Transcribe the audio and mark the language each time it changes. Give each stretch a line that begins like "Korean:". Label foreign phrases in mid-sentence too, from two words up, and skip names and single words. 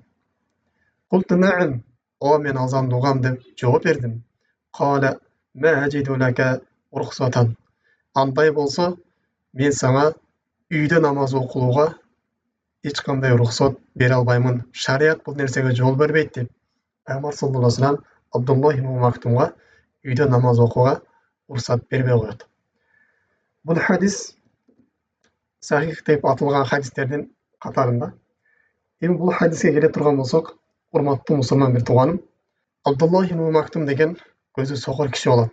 Arabic: قلت نعم,
Kyrgyz: ооба мен азанды угам деп жооп бердим.
Arabic: قال ما أجد لك رخصة,
Kyrgyz: андай болсо мен сага үйдө намаз окууга эч кандай уруксат бере албаймын. Шарият бул нерсеге жол бербейт деп пайгамбар
Arabic: صلى الله عليه وسلم
Kyrgyz: Абдуллах ибн Мактумга үйдө намаз окууга уруксат бербей коет. Бул хадис сахих деп аталган хадистердин катарында. Эми бул хадиске келе турган болсок, урматтуу мусулман бир тууганым, Абдуллах ибн Мактум деген көзү сокур киши болот.